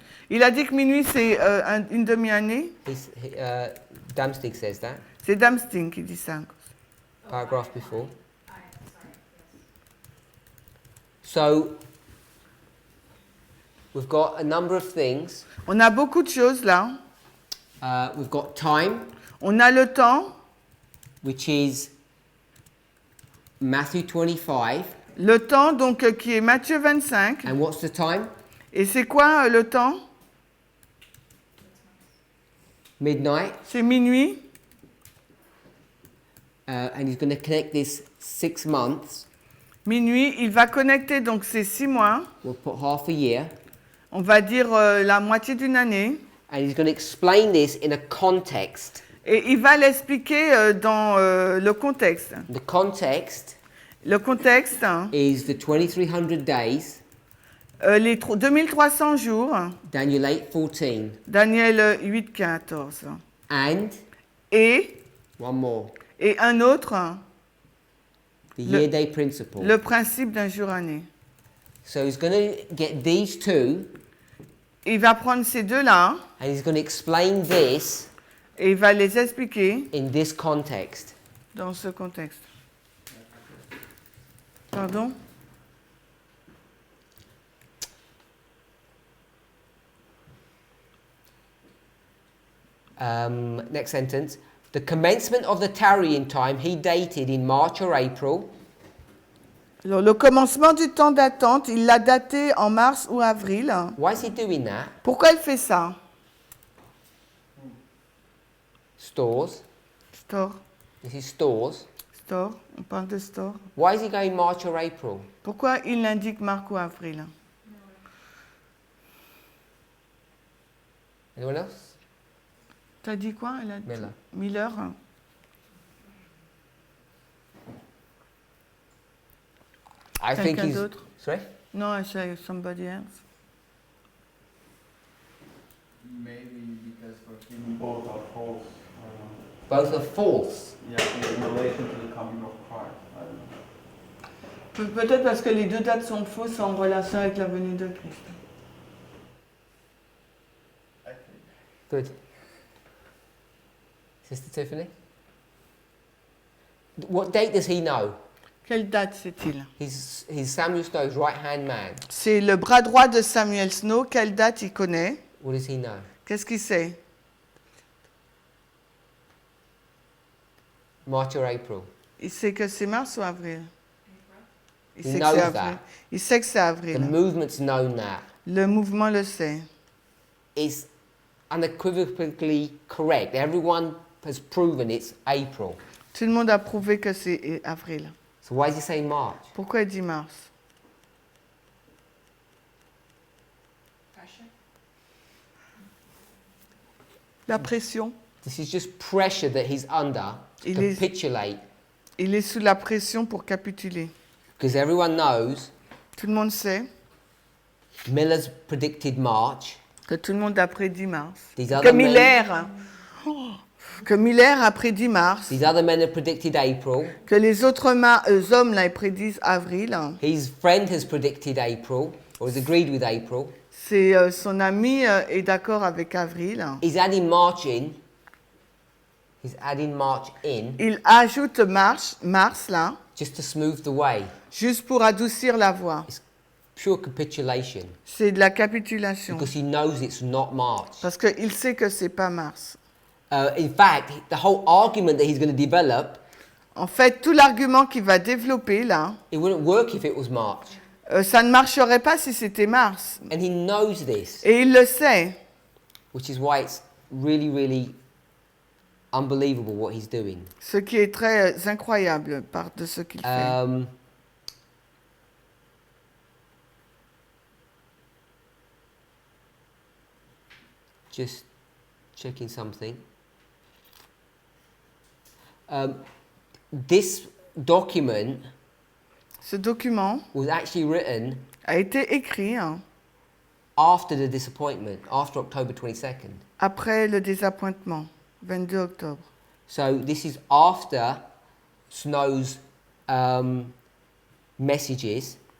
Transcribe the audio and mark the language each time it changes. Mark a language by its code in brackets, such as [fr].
[fr] Il a dit que minuit, c'est une demi-année. [en] Damstig says that, [fr] C'est Damsting qui dit ça. [en] paragraph before. So we've got a number of things. [fr] On a beaucoup de choses là. [en] We've got time, [fr] On a le temps, [en] which is Matthew 25. [fr] le temps donc qui est Matthieu 25. [en] And what's the time? [fr] Et c'est quoi le temps? [en] Midnight. [fr] C'est minuit. [en] And he's going to connect this 6 months. [fr] Minuit, il va connecter donc ces 6 mois. [en] We'll put half a year. [fr] On va dire la moitié d'une année. [en] And he's going to explain this in a context. [fr] Et il va l'expliquer dans le contexte. [en] The context [fr] Le contexte, [en] is the 2300 days, [fr] les 2300 jours, [en] Daniel 8:14, [fr] Daniel 8, 14. [en] and [fr] Et [en] one more, [fr] un autre, [en] the year-day principle. [fr] le principe d'un jour année. [en] So he's going to get these two, [fr] Il va prendre ces deux-là [en] and he's going to explain this [fr] et il va les expliquer [en] in this context. [fr] dans ce contexte. [en] Pardon? Next sentence. The commencement of the tarrying time he dated in March or April. [fr] Alors, le commencement du temps d'attente, il l'a daté en mars ou avril. [en] Why is he doing that? [fr] Pourquoi il fait ça? [en] Stores. [fr] Store, [en] This is stores. [fr] store, on parle de store. [en] Why is he going March or April? [fr] Pourquoi il indique mars ou avril? [en] Anyone else? [fr] T'as dit quoi? Elle a dit- [en] Miller. [fr] Miller. [en] I think [fr] Quelqu'un [en] he's. [fr] d'autre? [en] Sorry? No, I say somebody else. Maybe because for him both are false. Both are false. Yeah, in relation to the coming of Christ. I don't know. [fr] Peut-être parce que les deux dates sont fausses en relation avec la venue de Christ. [en] Good. Sister Tiffany? What date does he know? [fr] Quelle date c'est-il? [en] He's Samuel Snow's right-hand man. [fr] C'est le bras droit de Samuel Snow. Quelle date il connaît? [en] What does he know? [fr] Qu'est-ce qu'il sait? [en] March or April? [fr] Il sait que c'est mars ou avril? Il [en] He [fr] sait que [en] knows [fr] c'est avril. [en] that. [fr] Il sait que c'est [en] The [fr] avril. [en] movement's known that. [fr] Le mouvement le sait. [en] It's unequivocally correct. Everyone has proven it's April. [fr] Tout le monde a prouvé que c'est avril. [en] So why is he saying March? [fr] Pourquoi il dit mars? La pression. [en] This is just pressure that he's under to [fr] Il est- [en] capitulate. [fr] Il est sous la pression pour capituler. [en] Because everyone knows [fr] Tout le monde sait [en] Miller's predicted March. [fr] que tout le monde a prédit mars. [en] These [fr] Que [en] other, [fr] Miller, que Miller a prédit mars. [en] these other men have predicted April. [fr] Que les autres hommes là, ils prédisent avril. [en] His friend has predicted April, or has agreed with April. [fr] C'est son ami est d'accord avec avril. [en] He's adding March in. He's adding March in [fr] Il ajoute mars là, [en] just to smooth the way. [fr] juste pour adoucir la voix. [en] Pure capitulation. [fr] C'est de la capitulation. [en] Because he knows it's not March. [fr] Parce qu'il sait que c'est pas mars. [en] In fact, the whole argument that he's going to develop, [fr] En fait, tout l'argument qu'il va développer là, [en] it wouldn't work if it was March. [fr] ça ne marcherait pas si c'était mars. [en] And he knows this, [fr] Et il le sait. [en] which is why it's really, really unbelievable what he's doing. [fr] Ce qui est très incroyable de ce qu'il fait. [en] Just checking something. This document [fr] Ce document [en] was actually written [fr] a été écrit [en] after the disappointment, after October 22nd. [fr] après le désappointement, 22 octobre. [en] So this is after Snow's messages.